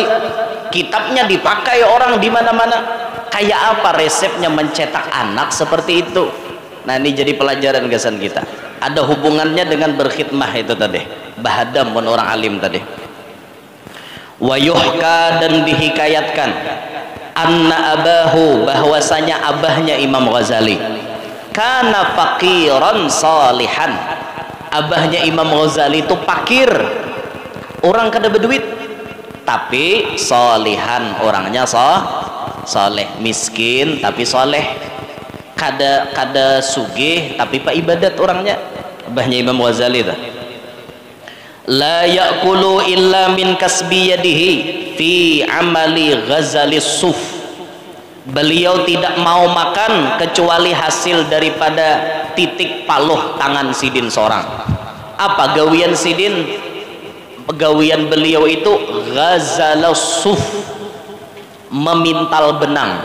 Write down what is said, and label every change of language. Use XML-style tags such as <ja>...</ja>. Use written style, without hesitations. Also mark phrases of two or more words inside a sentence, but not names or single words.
<bjn>Kitabnya dipakai orang di mana-mana. Kayak apa resepnya mencetak anak seperti itu? Nah ini jadi pelajaran kesan kita. Ada hubungannya dengan berkhidmah itu tadi, bahadam pun orang alim tadi.</bjn> <ar>Wayuhka</ar> <bjn>dan dihikayatkan</bjn> <ar>أن أباه</ar> <bjn>bahwasanya abahnya</bjn> <ar>Imam Ghazali كان فقيرا صالحا.</ar> <bjn>Abahnya Imam Ghazali itu fakir, orang kada berduit, tapi solihan, orangnya soleh, miskin tapi soleh, kada sugih tapi pak ibadat orangnya. Abahnya Imam Ghazali itu</bjn> <ar>لا يأكل إلا من كسب يده في عمل غزل الصوف.</ar> <bjn>Beliau tidak mau makan kecuali hasil daripada titik paluh tangan sidin seorang. Apa gawian sidin? Gawian beliau itu</bjn> <ar>غزل الصوف,</ar> <bjn>memintal benang.</bjn>